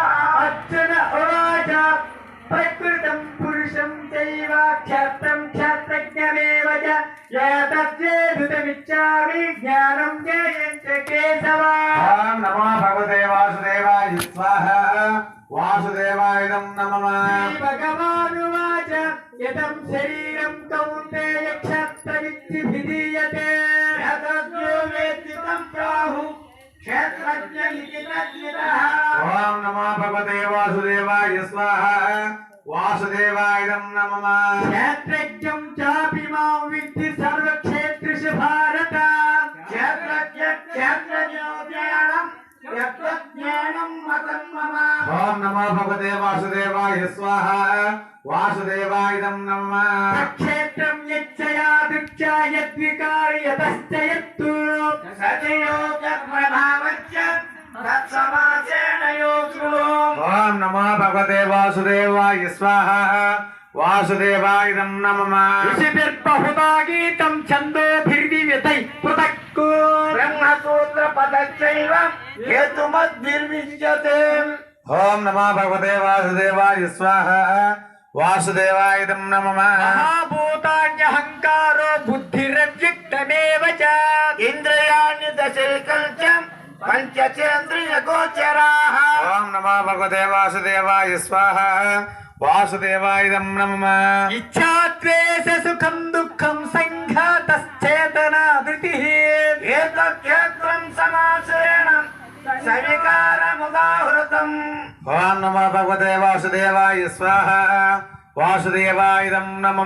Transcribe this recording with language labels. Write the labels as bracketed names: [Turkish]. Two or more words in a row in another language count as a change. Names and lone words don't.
[Sanskrit] అర్జున ఉవాచ ప్రకృతం పురుషం చైవ క్షేత్రం క్షేత్రజ్ఞమేవ చ ఏతద్వేదితమిచ్చామి జ్ఞానం జ్ఞేయం చ కేశవ ఓం నమో భగవతే వాసుదేవాయ స్వాహ వాసుదేవాయ నమః భగవానువాచ యతం శరీరం కౌంతేయ క్షేత్రమిత్తిభిధీయతే एतद्यो वेत्ति तं प्राहुः क्षेत्रज्ञ इति तद्विदः ఓం నమో భగవతే వాసుదేవాయ స్వాహ వాసుదేవాయ నమః క్షేత్రజ్ఞం చాపి మాం విద్ధి సర్వక్షేత్రిషు భారత क्षेत्रज्ञानं यत्तज्ञानं मतं मम ఓం నమో భగవతే వాసుదేవాయ స్వాహ వాసుదేవాయ నమః క్షేత్రం యచ్చయా దృక్చా యద్వికార్యతశ్చ యత్తు सचयोगप्रभावश्च तत्समासेन योऽसु ఓం నమో భగవతే వాసుదేవాయ స్వాహ వాసుదేవాయ నమః ఋషిభిర్బహుదా గీతం ఛందోభిర్వివిధై పృథక్కు ब्रह्मसूत्रपदश्चैव हेतुमद्भिर्विद्यते ఓం నమో భగవతే వాసుదేవాయ స్వాహ వాసుదేవాయ నమః మహాభూతాన్యహంకారో బుద్ధిరవ్యక్తమేవ చ इन्द्रियाणि दशैकं च पञ्चचेन्द्रियगोचराः ఓం నమో భగవతే వాసుదేవాయ స్వాహ వాసుదేవాయుధం నమః ఇచ్ఛాద్వేష సుఖం దుఃఖం సంఘాతశ్చేతనా ధృతిః ఏతక్షేత్రం సమాసేన సవికారముదాహృతం ఓం నమో భగవతే వాసుదేవాయ స్వాహ వాసుదేవాయుధం నమః